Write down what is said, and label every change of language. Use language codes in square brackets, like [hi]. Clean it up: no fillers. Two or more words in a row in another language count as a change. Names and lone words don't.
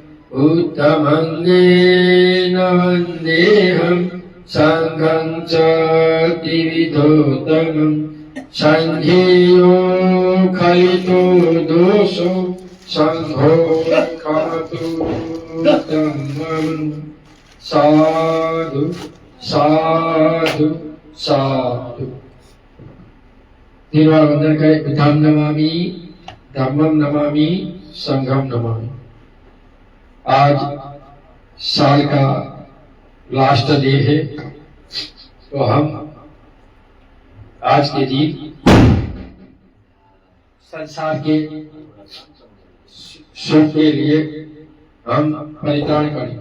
[pi] उत्तमङ्गेन वन्देऽहं संघं च त्रिविधोत्तमम् संघेयो खलितो दोषो संघो खमतु धम्मम् साधु साधु साधु। [hi] तीन बार वंदन करें। [pi] बुद्धं नमामि, धम्मं नमामि, संघं नमामि। [hi] आज साल का [en] last day [hi] है, तो हम आज के दिन संसार के सुख के लिए हम परित्राण करेंगे।